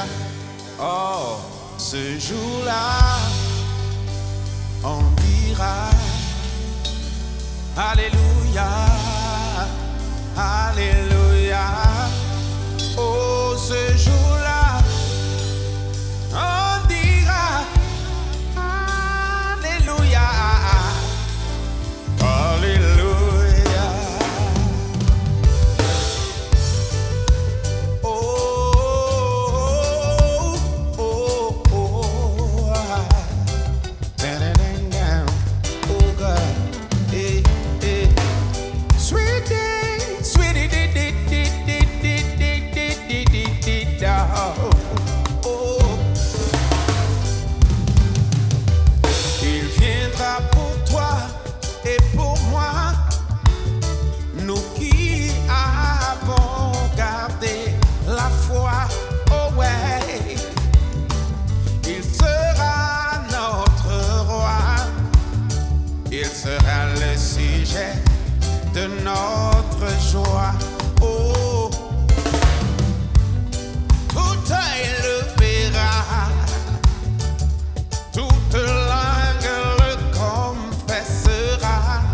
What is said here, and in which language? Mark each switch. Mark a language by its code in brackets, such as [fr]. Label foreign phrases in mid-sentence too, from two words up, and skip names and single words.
[fr] Oh, ce jour-là, on dira Alléluia, Alléluia. Oh, ce jour-là, on dira Alléluia, Alléluia. Oh, oh, oh, oh, oh. [en] Oh God, eh, eh. Sweetie, sweetie, di, di, di, di, di, di, di, di, di, di, da. [fr] Pour toi et pour moi, nous qui avons gardé la foi, oh ouais, il sera notre roi, il sera le sujet de notre joie, oh, tout œil le verra, toute langue le confessera,